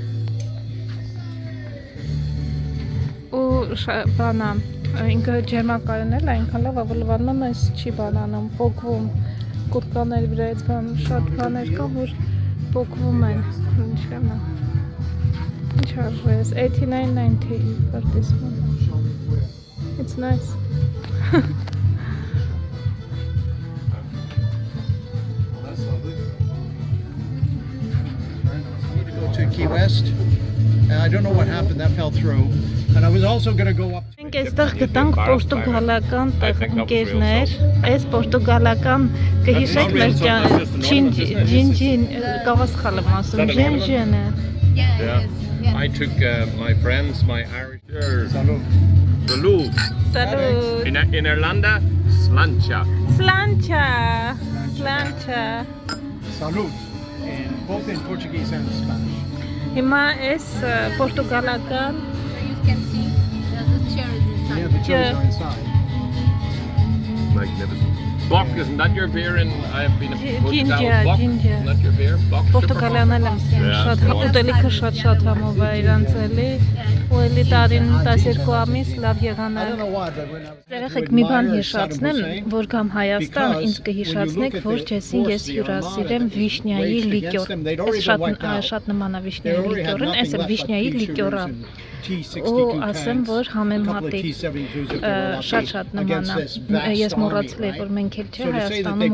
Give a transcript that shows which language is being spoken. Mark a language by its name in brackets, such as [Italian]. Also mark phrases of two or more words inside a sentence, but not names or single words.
[Armenian] Բանա, ինքը ջերմակայուն էլ այնքան լավ է, որ լվանում ես չի բանանում, պոկվում, կուրկաների վրա այդ շատ բաներ կան, որ փոկվում են։ Ինչքան է։ Ինչ արժես 89.90 [English] for this one. It's nice. That's lovely. Very nice. I need to go to Key West. I don't know what happened. That fell through. And I was also going to go up. [Armenian] Մենք այստեղ գտանք պորտուգալական ընկերներ, այս պորտուգալական կհիշեք մեր ջինջին կավաս խալեմ ասում, ջինջինը։ [English] Yeah. I took my friends, my Irish. Salud. Salud. Salut. In Irlanda, slancha. Slancha. Slancha. Salud. Both in Portuguese and Spanish. [Armenian] Հիմա այս պորտուգալական [English] You can see the cherries inside. Yeah, the cherries are inside. Magnificent. Bock, isn't that your beer? In I've been a Ginger, Bock. ginger. Isn't that your beer? Bock. [Armenian] Պորտուգալիանել եմ շատ ուտելիքը շատ համով է իրանց էլի ու էլի տարին 12 ամիս լավ [English] I [Armenian] եղան [English] don't know why, but when I was [Armenian] Երեխեք մի բան հիշացնեմ, որ կամ Հայաստան ինձ կհիշացնեք, որ ջեսին ես հյուրասիրեմ վիշնյայի լիկյոր։ Այս շատ նման է վիշնյայի լիկյորին, այս է վիշնյայի լիկյորը։ Ու ասեմ, որ համեմատի շատ նման է։ Ես մոռացել եմ, որ մենք էլ չէ Հայաստանում